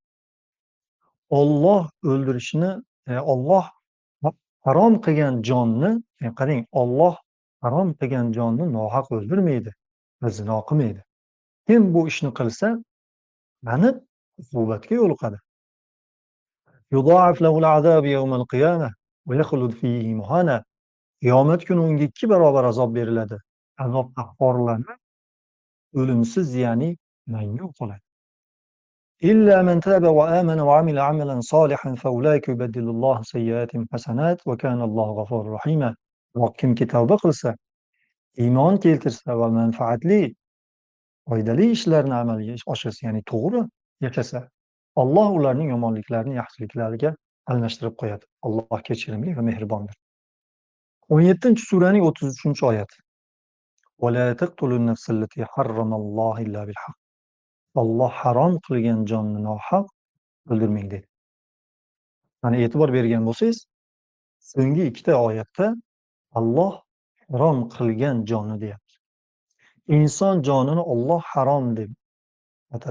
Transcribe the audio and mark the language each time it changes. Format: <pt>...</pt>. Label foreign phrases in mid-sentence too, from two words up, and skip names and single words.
<uz>Olloh o'ldirishni, Olloh harom qilgan jonni, qarang, Olloh harom qilgan jonni nohaq o'ldirmaydi va zino qilmaydi. Kim bu ishni qilsa, aniq uqubatga yo'liqadi.</uz> <ar>يضاعف له العذاب يوم القيامة ويخلد فيه مهانا.</ar> <uz>Qiyomat kuni unga 2 barobar azob beriladi. Azob ahvorlanib, o'limsiz, ya'ni mangu qoladi.</uz> <ar>إلا من تاب وآمن وعمل عملا صالحا فأولئك يبدل الله سيئاتهم حسنات وكان الله غفورا رحيما.</ar> <uz>Kimki tavba qilsa, iymon keltirsa va manfaatli, foydali ishlarni amalga oshirsa, ya'ni to'g'ri yashasa, Alloh ularning yomonliklarini yaxshiliklariga almashtirib qo'yadi. Alloh kechirimli va mehribondir. 17-suraning 33-oyat.</uz> <ar>ولا تقتلوا النفس التي حرم الله إلا بالحق.</ar> <uz>Alloh harom qilgan jonni nohaq o'ldirmang dedi. Mana e'tibor bergan bo'lsangiz, so'nggi 2 oyatda Alloh harom qilgan jonni deyapti. Inson jonini Alloh harom deb atadi.</uz>